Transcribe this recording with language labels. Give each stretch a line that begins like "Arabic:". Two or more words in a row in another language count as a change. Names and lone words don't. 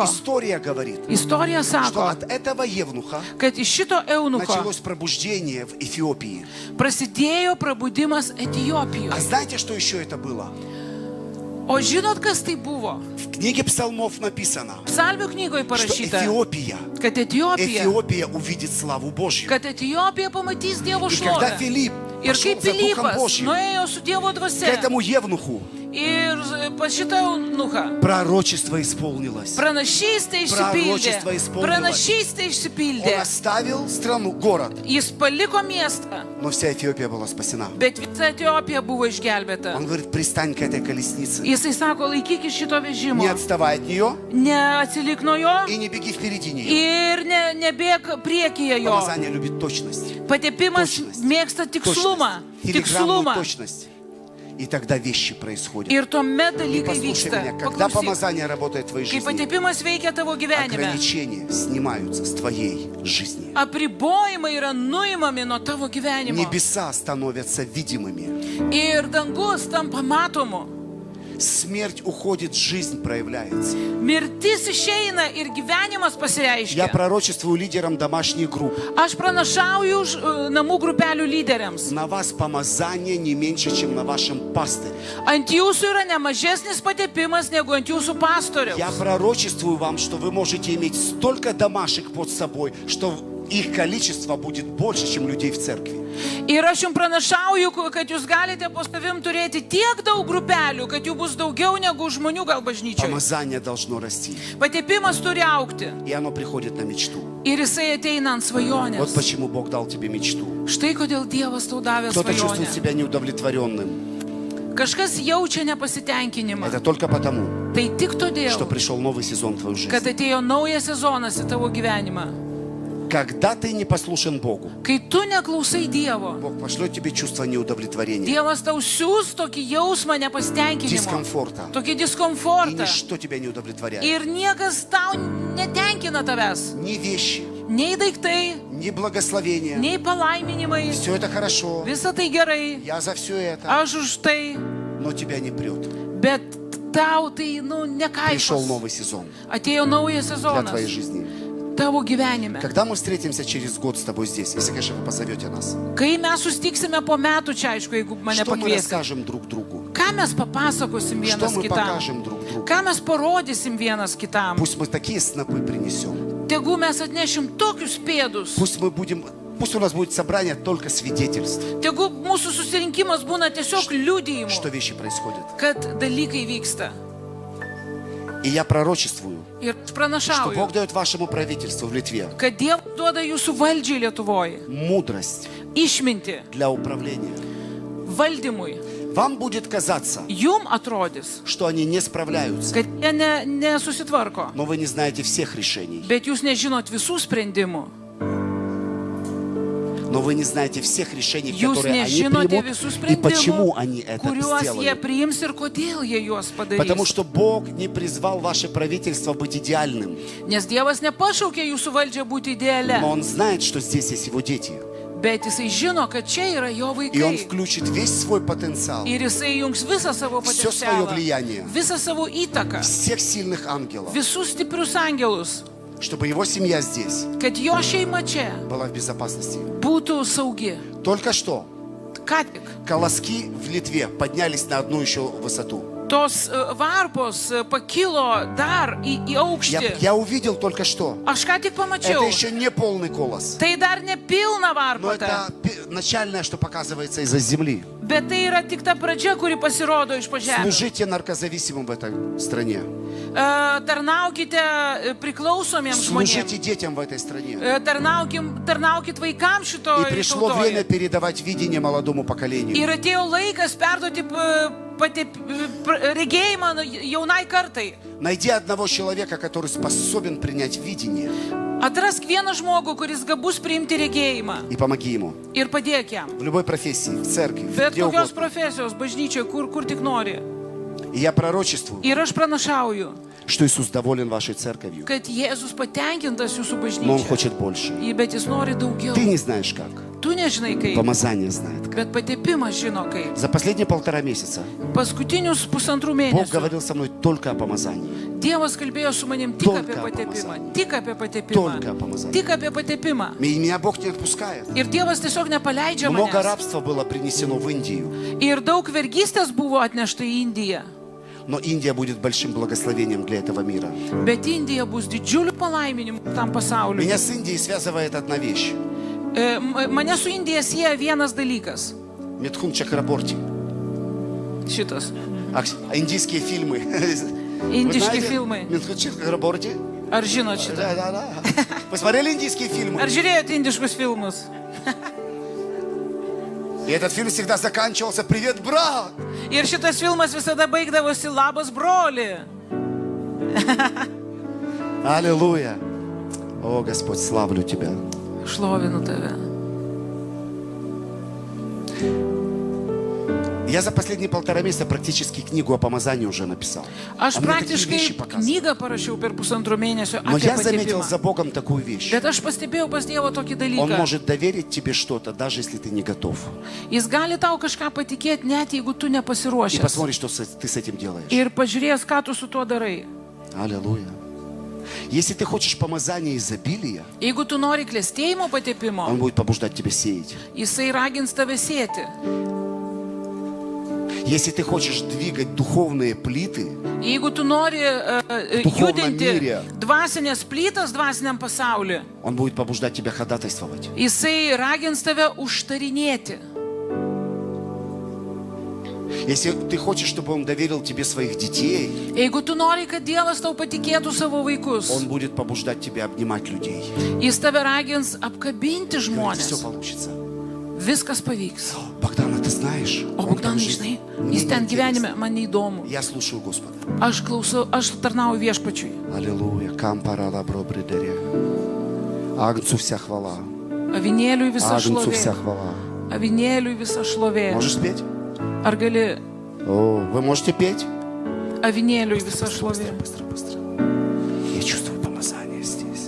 Russian: История говорит,
Lithuanian: Istorija
Russian: что
Lithuanian: sako,
Russian: от этого Евнуха
Lithuanian: kad iš šito eunucho
Russian: началось пробуждение в Эфиопии.
Lithuanian: prasidėjo prabudimas
Russian: А
Lithuanian: Etijopijoje.
Russian: знаете, что еще это было?
Lithuanian: O žinot, kas tai buvo?
Russian: В книге псалмов написано,
Lithuanian: Psalmių knygoje
Russian: что
Lithuanian: parašyta,
Russian: Эфиопия,
Lithuanian: kad Etijopija,
Russian: Эфиопия увидит славу Божью.
Lithuanian: kad Etijopija pamatys Dievo
Russian: И когда
Lithuanian: šlovę.
Russian: Филипп
Lithuanian: Ir
Russian: пошел
Lithuanian: kaip
Russian: за Духом
Lithuanian: Pilypas
Russian: Божьим
Lithuanian: nuėjo su Dievo
Russian: к
Lithuanian: dvasia
Russian: этому Евнуху,
Lithuanian: ir pas šitą eunuchą, пророчество исполнилось. pranašystė Pranašystė išsipildė.
Russian: исполнилось.
Lithuanian: Pranašystė
Russian: Он
Lithuanian: išsipildė.
Russian: оставил страну, город,
Lithuanian: Jis paliko miestą,
Russian: но вся Эфиопия была спасена.
Lithuanian: bet visa Etiopija buvo išgelbėta.
Russian: Он говорит, пристань к этой колеснице.
Lithuanian: Jisai sako, laikykis šito vežimo,
Russian: Не отставай от нее
Lithuanian: neatsilik nuo jo
Russian: и не беги впереди нее.
Lithuanian: ir nebėg priekyje jo.
Russian: Помазание любит точность.
Lithuanian: Patepimas
Russian: Точность.
Lithuanian: mėgsta tikslumą.
Russian: Филигранную
Lithuanian: Tikslumą.
Russian: точность. И тогда вещи происходят.
Lithuanian: Ir tuomet
Russian: И
Lithuanian: dalykai
Russian: послушай
Lithuanian: vyksta.
Russian: меня, когда
Lithuanian: Paklausyk,
Russian: помазание работает в твоей
Lithuanian: kai
Russian: жизни,
Lithuanian: patepimas veikia tavo gyvenime,
Russian: ограничения снимаются с твоей жизни.
Lithuanian: apribojimai yra nuimami nuo tavo gyvenimo.
Russian: Небеса становятся видимыми.
Lithuanian: Ir dangus tampa matomu.
Russian: Смерть уходит, жизнь проявляется.
Lithuanian: Mirtis išeina ir gyvenimas
Russian: Я
Lithuanian: pasireiškia.
Russian: пророчествую лидерам домашних групп.
Lithuanian: Aš pranašauju namų grupelių lyderiams.
Russian: На вас помазание не меньше, чем на вашем пастыре.
Lithuanian: Ant jūsų yra nemažesnis patepimas negu ant jūsų pastoriaus.
Russian: Я пророчествую вам, что вы можете иметь столько домашек под собой, что их количество будет больше, чем людей в церкви.
Lithuanian: Ir aš jums pranašauju, kad jūs galite po savim turėti tiek daug grupelių, kad jų bus daugiau negu žmonių gal bažnyčioje.
Russian: Помазание должно расти.
Lithuanian: Patepimas turi aukti.
Russian: И оно приходит на мечту.
Lithuanian: Ir jisai ateina ant
Russian: Вот
Lithuanian: svajonės.
Russian: почему Бог дал тебе мечту.
Lithuanian: Štai kodėl Dievas tau davė
Russian: Кто-то чувствует
Lithuanian: svajonę.
Russian: себя неудовлетворенным.
Lithuanian: Kažkas jaučia nepasitenkinimą.
Russian: Это только потому,
Lithuanian: Tai tik
Russian: что
Lithuanian: todėl,
Russian: пришел новый сезон в твою
Lithuanian: kad
Russian: жизнь.
Lithuanian: atėjo naujas sezonas į tavo gyvenimą.
Russian: Когда ты не послушен Богу,
Lithuanian: Kai tu neklausai Dievo,
Russian: Бог пошлет тебе чувство неудовлетворения,
Lithuanian: Dievas tau siūs tokį jausmą nepasitenkinimo,
Russian: дискомфорта.
Lithuanian: tokį
Russian: И
Lithuanian: diskomfortą.
Russian: ничто тебя не удовлетворяет.
Lithuanian: Ir niekas tau netenkina tavęs.
Russian: Ни вещи,
Lithuanian: Nei daiktai,
Russian: ни благословения.
Lithuanian: nei palaiminimai.
Russian: Все это хорошо.
Lithuanian: Visa tai gerai.
Russian: Я за все это.
Lithuanian: Aš už tai.
Russian: Но тебя не прет.
Lithuanian: Bet tau tai,
Russian: Пришел
Lithuanian: nekaifas.
Russian: новый сезон
Lithuanian: Atėjo naujas
Russian: для твоей
Lithuanian: sezonas
Russian: жизни.
Lithuanian: tavo gyvenime.
Russian: Когда мы встретимся через год с тобой здесь, если, конечно, вы позовете нас,
Lithuanian: Kai mes sustiksime po metų čia, aišku, jeigu mane
Russian: что мы
Lithuanian: pakviesite.
Russian: расскажем друг другу?
Lithuanian: Ką mes papasakosim
Russian: Что
Lithuanian: vienas
Russian: мы
Lithuanian: kitam?
Russian: покажем друг другу?
Lithuanian: Ką mes parodysim vienas kitam?
Russian: Пусть мы такие снопы принесем.
Lithuanian: Tegu mes atnešim tokius pėdus.
Russian: Пусть у нас будет собрание только свидетельств,
Lithuanian: Tegu mūsų susirinkimas būna tiesiog liudijimų,
Russian: что вещи происходят.
Lithuanian: kad dalykai vyksta.
Russian: И И я пророчествую,
Lithuanian: Ir
Russian: что
Lithuanian: pranašauju,
Russian: Бог дает вашему правительству в Литве
Lithuanian: kad Dievas duoda jūsų valdžiai Lietuvoje
Russian: мудрость
Lithuanian: išminti
Russian: для управления.
Lithuanian: valdymui.
Russian: Вам будет казаться,
Lithuanian: Jum atrodys,
Russian: что они не справляются,
Lithuanian: kad jie nesusitvarko,
Russian: но вы не знаете всех решений.
Lithuanian: bet jūs nežinot visų sprendimų.
Russian: Но вы не знаете всех решений,
Lithuanian: Jūs
Russian: которые они
Lithuanian: nežinote
Russian: примут
Lithuanian: visų
Russian: и почему
Lithuanian: sprendimų,
Russian: они это
Lithuanian: kuriuos jie
Russian: сделали.
Lithuanian: priims ir kodėl jie juos
Russian: Потому
Lithuanian: padarys.
Russian: что Бог не призвал ваше правительство быть идеальным.
Lithuanian: Nes Dievas nepašaukė jūsų valdžią būti
Russian: Но
Lithuanian: idealia,
Russian: Он знает, что здесь есть Его дети.
Lithuanian: bet Jisai žino, kad čia yra jo
Russian: И Он
Lithuanian: vaikai.
Russian: включит весь свой потенциал,
Lithuanian: Ir Jisai jungs visą savo
Russian: все свое
Lithuanian: potencialą,
Russian: влияние,
Lithuanian: visą savo įtaką,
Russian: всех сильных ангелов,
Lithuanian: visus stiprius angelus,
Russian: чтобы Его семья здесь
Lithuanian: kad jo šeima čia
Russian: была в безопасности.
Lithuanian: būtų saugi.
Russian: Только что
Lithuanian: Ką tik
Russian: колоски в Литве поднялись на одну еще высоту.
Lithuanian: tos varpos pakilo dar į aukštį.
Russian: Я увидел только что.
Lithuanian: Aš ką tik
Russian: Это
Lithuanian: pamačiau.
Russian: еще не полный колос.
Lithuanian: Tai dar ne pilna
Russian: Но
Lithuanian: varpota,
Russian: это начальное, что показывается из-за земли.
Lithuanian: bet tai yra tik ta pradžia, kuri pasirodo iš po žemės.
Russian: Служите наркозависимым в этой стране.
Lithuanian: Tarnaukite priklausomiems
Russian: Служите
Lithuanian: žmonėms.
Russian: детям в этой стране.
Lithuanian: Tarnaukit vaikams
Russian: И
Lithuanian: šitoje
Russian: пришло время
Lithuanian: tautoje.
Russian: передавать видение молодому поколению.
Lithuanian: Ir atėjo laikas perduoti regėjimą jaunai kartai.
Russian: Найди одного человека, который способен принять видение,
Lithuanian: Atrask vieną žmogų, kuris gabus priimti regėjimą
Russian: и помоги ему.
Lithuanian: ir padėk jam.
Russian: В любой профессии, в церкви,
Lithuanian: Bet
Russian: где
Lithuanian: kokios
Russian: угодно.
Lithuanian: profesijos, bažnyčioje, kur tik nori.
Russian: И я пророчествую,
Lithuanian: Ir aš pranašauju,
Russian: что Иисус доволен вашей церковью.
Lithuanian: kad Jėzus patenkintas jūsų
Russian: Но Он
Lithuanian: bažnyčia.
Russian: хочет больше.
Lithuanian: Bet jis nori daugiau.
Russian: Ты не знаешь как.
Lithuanian: Tu nežinai kaip,
Russian: Помазание знает как.
Lithuanian: bet patepimas žino kaip.
Russian: За последние 1,5 месяца
Lithuanian: Paskutinius pusantrų
Russian: Бог
Lithuanian: mėnesių
Russian: говорил со мной только о помазании.
Lithuanian: Dievas kalbėjo su manim tik
Russian: Только
Lithuanian: apie
Russian: о
Lithuanian: patepimą.
Russian: помазании.
Lithuanian: Tik apie patepimą.
Russian: Только о помазании.
Lithuanian: Tik apie patepimą.
Russian: И меня Бог не отпускает.
Lithuanian: Ir Dievas tiesiog nepaleidžia
Russian: Много
Lithuanian: manęs.
Russian: рабства было принесено в Индию.
Lithuanian: Ir daug vergystės buvo atnešta į Indiją.
Russian: Но Индия будет большим благословением для этого мира.
Lithuanian: Bet Indija bus didžiuliu palaiminimu tam pasauliu.
Russian: Меня с Индией связывает одна вещь.
Lithuanian: Mane su Indija sieja vienas dalykas.
Russian: Митхун Чакраборти.
Lithuanian: Šitas.
Russian: Индийские фильмы. Вы
Lithuanian: Indiški
Russian: знаете
Lithuanian: filmai.
Russian: Митхун Чакраборти?
Lithuanian: Ar žinot šitą?
Russian: Да. Посмотрели индийские фильмы?
Lithuanian: Ar žiūrėjote indiškus filmus?
Russian: И этот фильм всегда заканчивался «Привет, брат!»
Lithuanian: Ir šitas filmas visada baigdavosi labas broli.
Russian: Аллилуйя! О, Господь, славлю Тебя.
Lithuanian: Šlovinu tave.
Russian: Я за последние 1,5 месяца практически книгу о помазании уже написал.
Lithuanian: Aš
Russian: Он мне такие вещи
Lithuanian: praktiškai
Russian: показывает.
Lithuanian: knygą parašiau per pusantrų mėnesių
Russian: Но
Lithuanian: apie
Russian: я заметил
Lithuanian: patepimą.
Russian: за Богом такую вещь.
Lithuanian: Bet aš pastebėjau pas Dievą tokį
Russian: Он
Lithuanian: dalyką.
Russian: может доверить тебе что-то, даже если ты не готов.
Lithuanian: Jis gali tau kažką patikėti, net jeigu tu
Russian: И
Lithuanian: nepasiruošęs.
Russian: посмотри, что ты с этим делаешь.
Lithuanian: Ir pažiūrės, ką tu su tuo darai.
Russian: Аллилуйя. Если ты хочешь помазания изобилия,
Lithuanian: Jeigu tu nori klėstėjimo
Russian: Он
Lithuanian: patepimo,
Russian: будет побуждать тебя сеять.
Lithuanian: jisai ragins tave sėti.
Russian: Если ты хочешь двигать духовные плиты,
Lithuanian: Jeigu tu nori
Russian: Duhovnam
Lithuanian: judinti
Russian: myre.
Lithuanian: dvasinės plytas dvasiniam pasauliu,
Russian: Он будет побуждать тебя ходатайствовать.
Lithuanian: jisai ragins tave užtarinėti.
Russian: Если ты хочешь, чтобы Он доверил тебе своих детей,
Lithuanian: Jeigu tu nori, kad Dievas tau patikėtų savo vaikus,
Russian: Он будет побуждать тебя обнимать людей.
Lithuanian: jis tave ragins apkabinti
Russian: Все
Lithuanian: žmonės.
Russian: получится.
Lithuanian: Viskas pavyks.
Russian: Богдан, а ты знаешь?
Lithuanian: O
Russian: он там
Lithuanian: Bogdanai,
Russian: жизнь.
Lithuanian: žinai,
Russian: Мне
Lithuanian: jis ten
Russian: неинтересно.
Lithuanian: gyvenime man neįdomu.
Russian: Я слушаю Господа.
Lithuanian: Aš klausau, aš tarnauju viešpačiui.
Russian: Аллилуйя. Кампарала бробридере. Агнцу вся хвала.
Lithuanian: Avinėliui visa
Russian: Агнцу вся
Lithuanian: šlovė.
Russian: хвала.
Lithuanian: Avinėliui visa šlovė.
Russian: Можешь спеть?
Lithuanian: Ar gali
Russian: О, вы можете петь?
Lithuanian: avinėliui visa šlovė?
Russian: Быстро. Я чувствую помазание здесь.